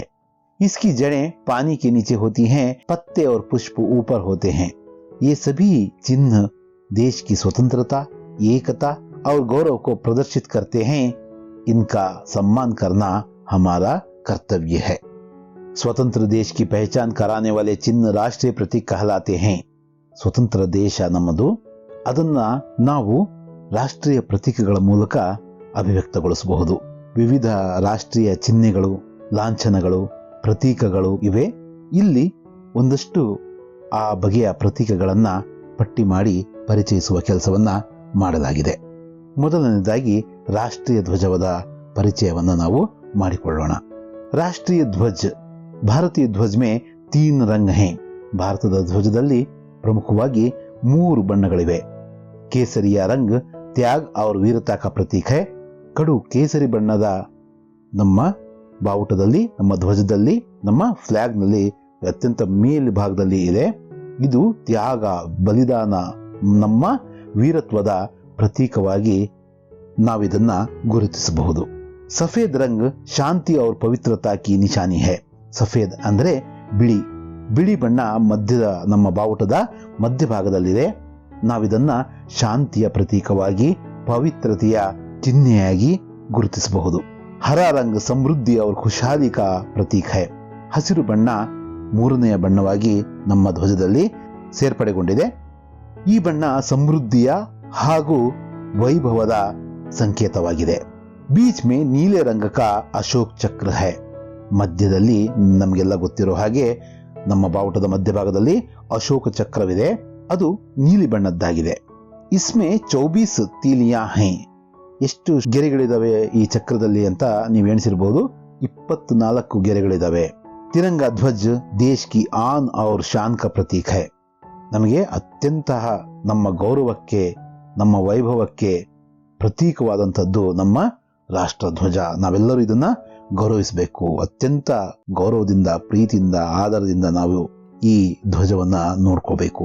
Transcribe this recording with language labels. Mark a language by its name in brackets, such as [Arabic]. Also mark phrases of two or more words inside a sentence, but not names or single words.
[Hindi] इसकी जड़ें पानी के नीचे होती हैं. पत्ते और पुष्प ऊपर होते हैं. ये सभी चिन्ह देश की स्वतंत्रता, एकता और गौरव को प्रदर्शित करते हैं. इनका सम्मान करना हमारा कर्तव्य है. स्वतंत्र देश की पहचान कराने वाले चिन्ह राष्ट्रीय प्रतीक कहलाते हैं. [Kannada] ಸ್ವತಂತ್ರ ದೇಶ ನಮ್ಮದು. ಅದನ್ನ ನಾವು ರಾಷ್ಟ್ರೀಯ ಪ್ರತೀಕಗಳ ಮೂಲಕ ಅಭಿವ್ಯಕ್ತಗೊಳಿಸಬಹುದು. ವಿವಿಧ ರಾಷ್ಟ್ರೀಯ ಚಿಹ್ನೆಗಳು, ಲಾಂಛನಗಳು, ಪ್ರತೀಕಗಳು ಇವೆ. ಇಲ್ಲಿ ಒಂದಷ್ಟು ಆ ಬಗೆಯ ಪ್ರತೀಕಗಳನ್ನ ಪಟ್ಟಿ ಮಾಡಿ ಪರಿಚಯಿಸುವ ಕೆಲಸವನ್ನ ಮಾಡಲಾಗಿದೆ. ಮೊದಲನೇದಾಗಿ ರಾಷ್ಟ್ರೀಯ ಧ್ವಜವಾದ ಪರಿಚಯವನ್ನು ನಾವು ಮಾಡಿಕೊಳ್ಳೋಣ. [Hindi] राष्ट्रीय ध्वज भारतीय ध्वज में 3 रंग है. [Kannada] ಭಾರತದ ಧ್ವಜದಲ್ಲಿ ಪ್ರಮುಖವಾಗಿ 3 ಬಣ್ಣಗಳಿವೆ. [Hindi] केसरिया रंग त्याग और वीरता का प्रतीक है. [Kannada] ಕಡು ಕೇಸರಿ ಬಣ್ಣದ ನಮ್ಮ ಬಾವುಟದಲ್ಲಿ, ನಮ್ಮ ಧ್ವಜದಲ್ಲಿ, ನಮ್ಮ ಫ್ಲಾಗ್ನಲ್ಲಿ ಅತ್ಯಂತ ಮೇಲ್ಭಾಗದಲ್ಲಿ ಇದೆ. ಇದು ತ್ಯಾಗ, ಬಲಿದಾನ, ನಮ್ಮ ವೀರತ್ವದ ಪ್ರತೀಕವಾಗಿ ನಾವಿದನ್ನ ಗುರುತಿಸಬಹುದು. [Hindi] सफ़ेद रंग शांति और पवित्रता की निशानी है. [Kannada] ಸಫೇದ್ ಅಂದ್ರೆ ಬಿಳಿ. ಬಿಳಿ ಬಣ್ಣ ನಮ್ಮ ಬಾವುಟದ ಮಧ್ಯಭಾಗದಲ್ಲಿದೆ. ನಾವಿದನ್ನ ಶಾಂತಿಯ ಪ್ರತೀಕವಾಗಿ, ಪವಿತ್ರತೆಯ ಚಿಹ್ನೆಯಾಗಿ ಗುರುತಿಸಬಹುದು. [Hindi] हरा रंग समृद्धि और खुशहाली का प्रतीक है. [Kannada] ಹಸಿರು ಬಣ್ಣ 3ನೆಯ ಬಣ್ಣವಾಗಿ ನಮ್ಮ ಧ್ವಜದಲ್ಲಿ ಸೇರ್ಪಡೆಗೊಂಡಿದೆ. ಈ ಬಣ್ಣ ಸಮೃದ್ಧಿಯ ಹಾಗೂ ವೈಭವದ ಸಂಕೇತವಾಗಿದೆ. [Hindi] बीच में नीले रंग का अशोक चक्र है. [Kannada] ಮಧ್ಯದಲ್ಲಿ ನಮಗೆಲ್ಲ ಗೊತ್ತಿರೋ ಹಾಗೆ ನಮ್ಮ ಬಾವುಟದ ಮಧ್ಯಭಾಗದಲ್ಲಿ ಅಶೋಕ ಚಕ್ರವಿದೆ. ಅದು ನೀಲಿ ಬಣ್ಣದ್ದಾಗಿದೆ. [Hindi] इसमें 24 तीलियाँ हैं. [Kannada] ಎಷ್ಟು ಗೆರೆಗಳಿದಾವೆ ಈ ಚಕ್ರದಲ್ಲಿ ಅಂತ ನೀವು ಎಣಿಸಿರ್ಬೋದು. 24 ಗೆರೆಗಳಿದಾವೆ. [Hindi] तिरंगा ध्वज देश की आन और ಶಾನ್ का प्रतीक है. [Kannada] ನಮಗೆ ಅತ್ಯಂತ ನಮ್ಮ ಗೌರವಕ್ಕೆ, ನಮ್ಮ ವೈಭವಕ್ಕೆ ಪ್ರತೀಕವಾದಂಥದ್ದು ನಮ್ಮ ರಾಷ್ಟ್ರ ಧ್ವಜ. ನಾವೆಲ್ಲರೂ ಇದನ್ನ ಗೌರವಿಸಬೇಕು. ಅತ್ಯಂತ ಗೌರವದಿಂದ, ಪ್ರೀತಿಯಿಂದ, ಆದರದಿಂದ ನಾವು ಈ ಧ್ವಜವನ್ನ ನೋಡ್ಕೋಬೇಕು.